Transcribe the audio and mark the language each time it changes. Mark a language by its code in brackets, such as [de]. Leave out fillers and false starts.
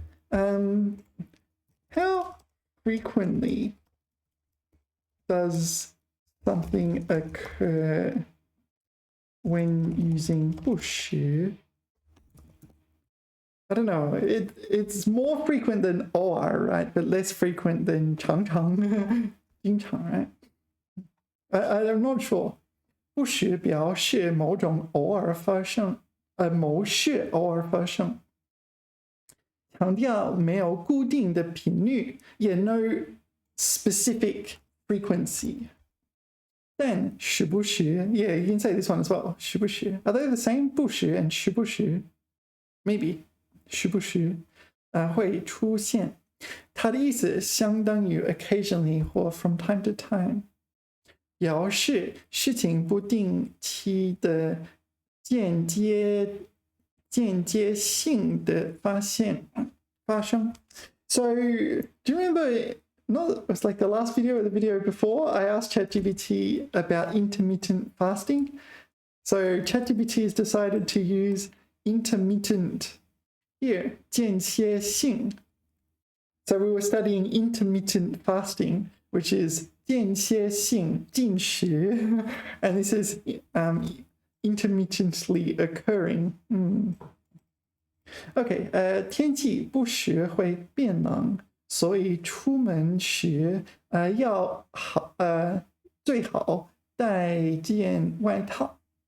[en] How frequently does something occur when using 不时? I don't know. It's more frequent than 偶尔 right? But less frequent than 常常经常 right? I'm not sure. [zh] 不时表示某种偶尔发生，某事偶尔发生。强调没有固定的频率，也 [en] no specific frequency. [zh] 但时不时 [en] yeah, you can say this one as well. 时不时 are they the same? [zh] 不时 and 时不时 maybe 时不时会出现。它的意思相当于 occasionally 或 [en] from time to time， [zh] 表示事情不定期的间接性的发生。 [en] So do you remember? It was like the last video or the video before. I asked ChatGPT about intermittent fasting. So ChatGPT has decided to use intermittent here, 间歇性. So we were studying intermittent fasting, which is 间歇性进食, and this is intermittently occurring. [zh] Okay, 天气不时会变冷，所以出门時要最好帶件外套。